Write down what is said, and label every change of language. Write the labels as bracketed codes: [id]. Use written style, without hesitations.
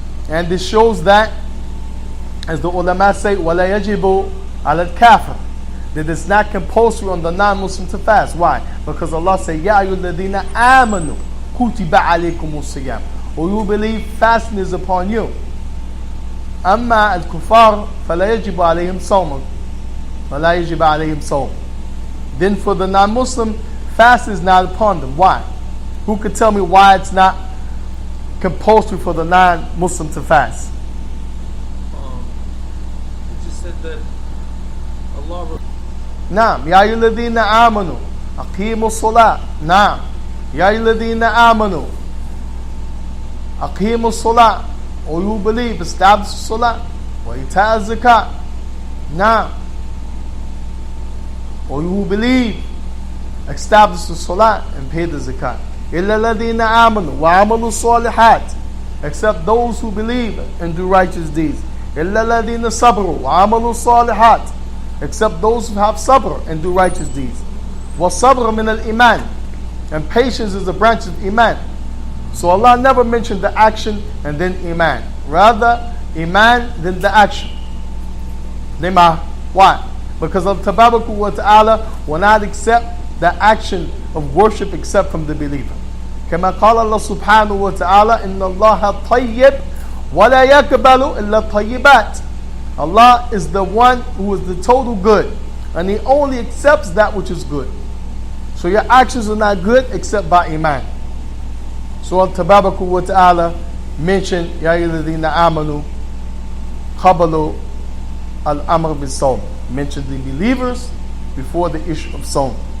[en] And this shows that, as the ulama say, [ar] وَلَا يَجِبُ عَلَى الْكَافِرِ, [en] that it's not compulsory on the non-Muslim to fast. Why? Because Allah said, [ar] يَا أَيُّهَا الَّذِينَ آمَنُوا كُتِبَ عَلَيْكُمُ الصِّيَامُ, [en] or you believe fasting is upon you. [ar] أما الكفار فلا يجب عليهم صوم ولا يجب عليهم صوم. [en] Then for the non-Muslim, fast is not upon them. Why? Who could tell me why it's not compulsory for the non-Muslim to fast? It just said that Allah. [ar] نعم يا أيها الذين آمنوا أقيموا الصلاة. نعم يا أيها الذين آمنوا أقيموا الصلاة, [en] or you believe, establish the salah, [ar] وإيتاء الزكاة. [en] Now, or you believe, establish the salah and pay the zakat. [ar] إلا الذين آمنوا وعملوا الصالحات, [en] except those who believe and do righteous deeds. [ar] إلا الذين صبروا وعملوا الصالحات, [en] except those who have sabr and do righteous deeds. [ar] والصبر من الإيمان, [en] and patience is a branch of iman. So Allah never mentioned the action and then iman. Rather, iman then the action. Lima. Why? Because Allah Tabarak wa Ta'ala will not accept the action of worship except from the believer. [ar] كما قال الله سبحانه وتعالى إن الله طيب ولا يقبل إلا الطيبات. [en] Allah is the one who is the total good, and He only accepts that which is good. So your actions are not good except by iman. So Allah Tabarak wa Ta'ala mentioned [ar] Ya ayyuhalladhina amanu qabalu al-amr bis-sawm, [en] mentioned the believers before the issue of sawm.